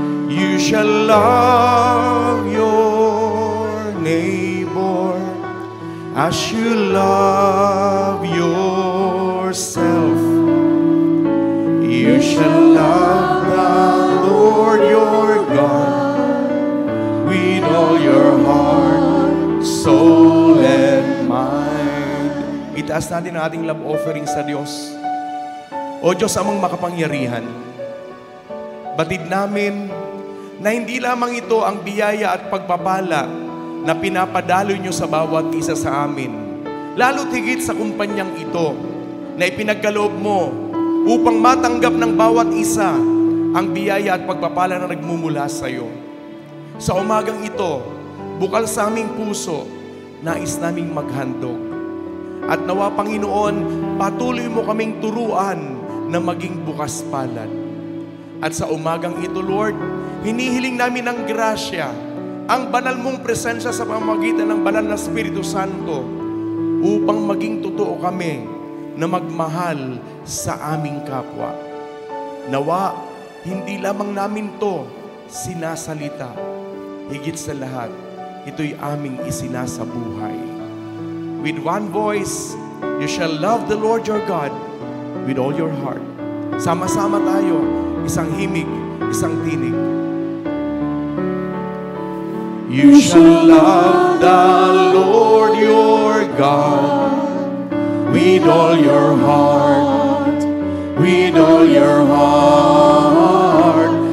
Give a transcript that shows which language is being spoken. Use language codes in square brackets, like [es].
[en] You shall love your neighbor as you love yourself. You shall love the Lord your God with all your heart, soul, and mind. [tl] Itaas natin ang ating love offering sa Diyos. O Diyos amang makapangyarihan, batid namin na hindi lamang ito ang biyaya at pagpapala na pinapadaloy nyo sa bawat isa sa amin. Lalo tigit sa kumpanyang ito, na ipinagkaloob mo upang matanggap ng bawat isa ang biyaya at pagpapala na nagmumula sa iyo. Sa umagang ito, bukal sa aming puso, nais naming maghandog. At nawa, Panginoon, patuloy mo kaming turuan na maging bukas palad. At sa umagang ito, Lord, hinihiling namin ang grasya, ang banal mong presensya sa pamamagitan ng banal na Espiritu Santo upang maging totoo kami na magmahal sa aming kapwa. Nawa, hindi lamang namin to sinasalita. Higit sa lahat, ito'y aming isinasabuhay. [en] With one voice, you shall love the Lord your God with all your heart. [tl] Sama-sama tayo, isang himig, isang tinig. [en] You shall love the Lord your God with all your heart, with all your heart.